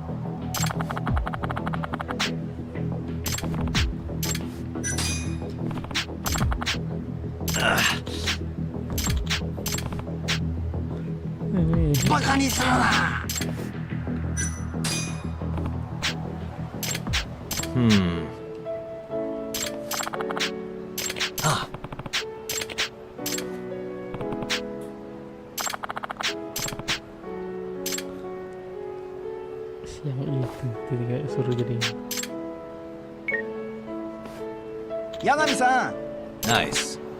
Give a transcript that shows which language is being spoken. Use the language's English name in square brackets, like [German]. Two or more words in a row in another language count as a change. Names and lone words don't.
[Indonesian] Ini [Japanese] バカにするな Hmm. Ah. [Indonesian] yang itu kayak suruh jadi 八神さん Nice.